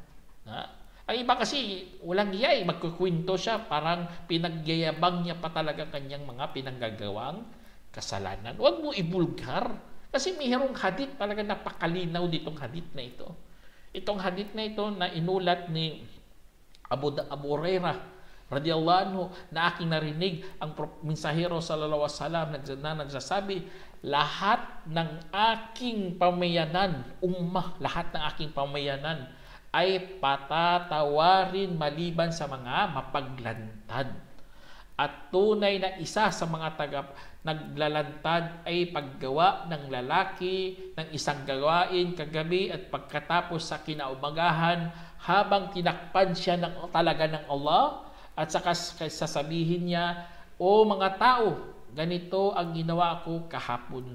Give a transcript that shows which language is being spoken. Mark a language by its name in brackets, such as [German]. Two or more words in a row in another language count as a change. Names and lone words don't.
[Filipino] Ang iba kasi walang iya, magkukwento siya, parang pinagyayabang niya pa talaga kanyang mga pinanggagawang kasalanan. Wag mo ibulgar kasi mayroong hadith talaga, napakalinaw ditong hadith na ito. Itong hadith na ito na inulat ni Abu Hurairah [Arabic] رضي الله عنه, [Filipino] na aking narinig ang mensahero [Arabic] صلى الله عليه وسلم [Filipino] na nagsasabi, lahat ng aking pamayanan, lahat ng aking pamayanan ay patatawarin maliban sa mga mapaglantad. At tunay na isa sa mga naglalantad ay paggawa ng lalaki ng isang gawain kagabi at pagkatapos sa kinaumagahan habang tinakpan siya talaga ng Allah, at saka sasabihin niya, o mga tao, ganito ang ginawa ko kahapon.